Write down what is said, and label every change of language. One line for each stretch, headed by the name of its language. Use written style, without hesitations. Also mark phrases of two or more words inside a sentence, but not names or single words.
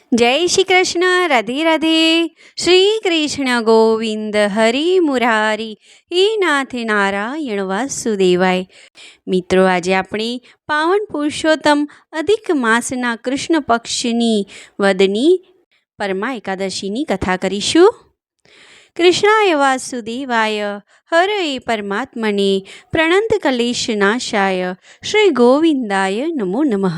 Hindi: जय श्री कृष्ण। राधे राधे।
Sanskrit: श्री कृष्ण गोविंद हरि मुरारी हे नाथ नारायण वासुदेवाय।
Gujarati: મિત્રો, આજે આપણે પાવન પુરુષોત્તમ અધિક માસના કૃષ્ણ પક્ષની વદની પરમા એકાદશીની કથા કરીશું.
Sanskrit: કૃષ્ણાય વાસુદેવાય હરે પરમાત્મને પ્રણંત કલેશ નાશાય શ્રી ગોવિંદાય નમો નમઃ.